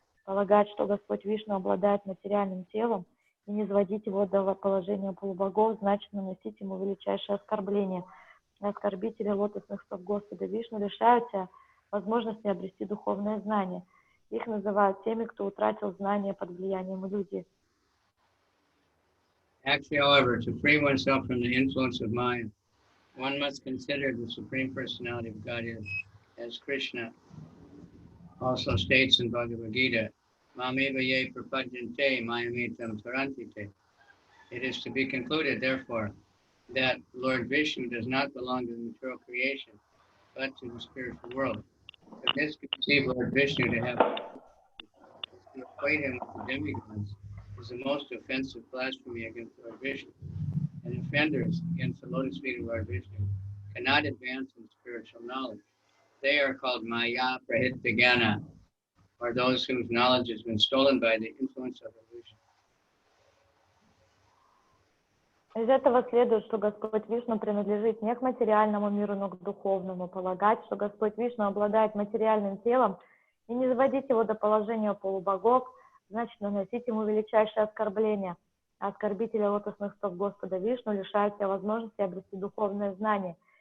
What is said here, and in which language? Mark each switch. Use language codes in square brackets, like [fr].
[ru] Полагать, что Господь Вишну обладает материальным телом, и не сводить его до положения полубогов, значит наносить ему величайшее оскорбление. Оскорбители лотосных стоп Господа Вишну лишаются возможности обрести духовное знание. Их называют теми, кто утратил знания под влиянием иллюзии. [en] Actually, however, to free oneself from the influence of Maya, one must consider the Supreme Personality of Godhead, as Krishna also states in Bhagavad Gita, [sa] Mameva ye prapadyante mayamitam tarantite. [en] It is to be concluded, therefore, that Lord Vishnu does not belong to the material creation, but to the spiritual world. To misconceive Lord Vishnu to equate him with the demigods is the most offensive blasphemy against Lord Vishnu. And offenders against the lotus feet of Lord Vishnu cannot advance in spiritual knowledge. They are called Maya Prahitagana, or those whose knowledge has been stolen by the influence of illusion. [ru] Из этого следует, что Господь Вишну принадлежит не к материальному миру, но к духовному. Полагать, что Господь Вишну обладает материальным телом и не заводить его до положения полубогов, значит наносить ему величайшее оскорбление. А оскорбители лотосных стоп Господа Вишну лишаются возможности обрести духовное знание.